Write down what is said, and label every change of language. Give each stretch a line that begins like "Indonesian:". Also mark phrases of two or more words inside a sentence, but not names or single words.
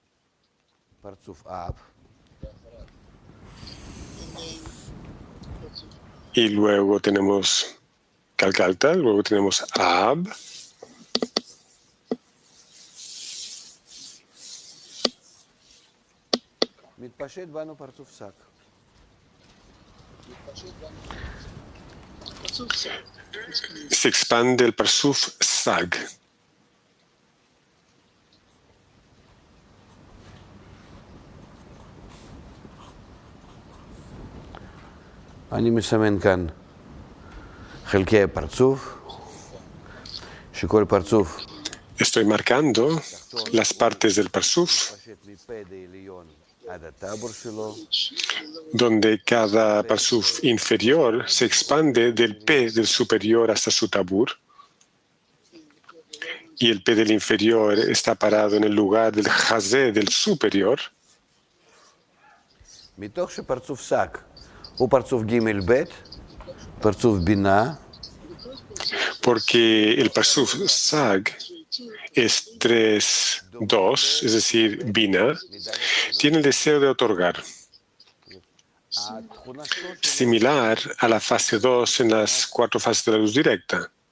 Spanish: y luego tenemos Galgalta, luego tenemos Ab, se expande el Parsuf Sag.
Hebrew: אני מסמן כאן חלקי הפרצוף, שכל פרצוף
Spanish: Estoy marcando las partes del Parsuf, donde cada Parsuf inferior se expande del P del superior hasta su tabur, y el P del inferior está parado en el lugar del Hazé del superior.
Hebrew: מתוך שפרצוף שק הוא פרצוף ג' ב', פרצוף בינה,
Spanish: porque el Parsuf Sag es 3, 2, es decir, Bina, tiene el deseo de otorgar, similar a la fase 2 en las 4 fases de la luz directa.